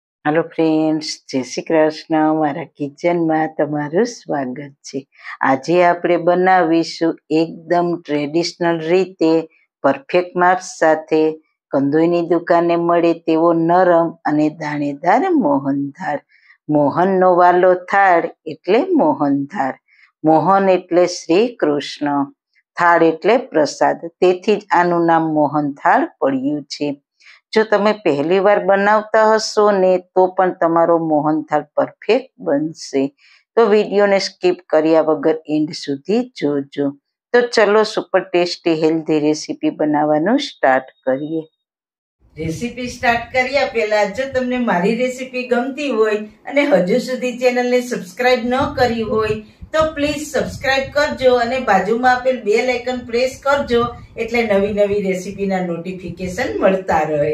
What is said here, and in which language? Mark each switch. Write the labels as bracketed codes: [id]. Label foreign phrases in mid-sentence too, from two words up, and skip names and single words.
[en] hello friends, [gu] જય શ્રી કૃષ્ણ। મારા કિચન માં તમારું સ્વાગત છે। આજે આપણે બનાવીશું એકદમ ટ્રેડિશનલ રીતે પરફેક્ટ માપ સાથે કંદોઈની દુકાને મળે તેવો નરમ અને દાણેદાર મોહનથાળ। મોહનનો વાલો થાળ એટલે મોહનથાળ। મોહન એટલે શ્રી કૃષ્ણ, થાળ એટલે પ્રસાદ, તેથી જ આનું નામ મોહનથાળ પડ્યું છે। जो તમે પહેલી વાર બનાવતા હશો ને તો પણ તમારો મોહનથાળ પરફેક્ટ બનશે। તો વિડીયોને સ્કીપ કર્યા વગર એન્ડ સુધી જોજો। તો ચલો [en] super tasty healthy recipe [gu] બનાવવાનું સ્ટાર્ટ કરીએ। રેસીપી સ્ટાર્ટ કર્યા પહેલા જો તમને મારી રેસીપી ગમતી હોય અને હજુ સુધી ચેનલને સબસ્ક્રાઇબ ન કરી હોય તો [en] please subscribe [gu] કરજો અને બાજુમાં આપેલ [en] bell icon [gu] પ્રેસ કરજો એટલે નવી નવી રેસીપીના નોટિફિકેશન મળતા રહે।